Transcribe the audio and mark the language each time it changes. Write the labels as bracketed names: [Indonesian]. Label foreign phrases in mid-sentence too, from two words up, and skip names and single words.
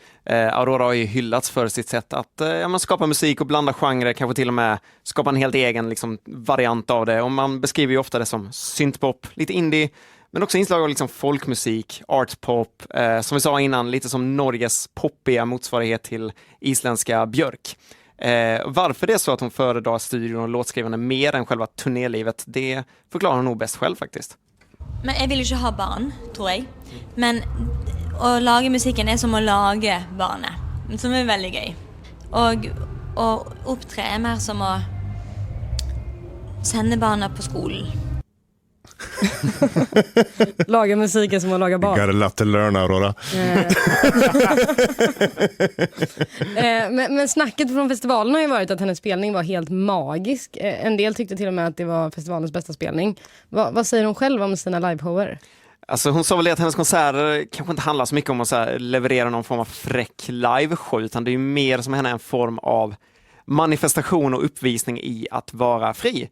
[Swedish] Aurora har ju hyllats för sitt sätt att man skapar musik och blanda genrer, kanske till och med skapa en helt egen liksom, variant av det, och man beskriver ju ofta det som synthpop, lite indie, men också inslag av liksom folkmusik, artpop, som vi sa innan, lite som Norges poppiga motsvarighet till isländska Björk. Varför det är så att hon föredrar studion och låtskrivande mer än själva turnélivet, det förklarar hon nog bäst själv faktiskt. [Norwegian] Men jeg vil jo ikke ha barn, tror jeg. Men å lage musikken er som å lage barnet, som er veldig gøy. Og å opptre er mer som å sende barna på skolen. [Swedish] Laga musiken som att laga barn. [English] Got a lot to learn, Aurora. [Swedish] Men snacket från festivalen har ju varit att hennes spelning var helt magisk. En del tyckte till och med att det var festivalens bästa spelning. Vad säger hon själv om sina liveshower? Alltså hon sa väl att hennes konserter kanske inte handlar så mycket om att så här, leverera någon form av fräck liveshow, utan det är ju mer som henne en form av manifestation och uppvisning i att vara fri.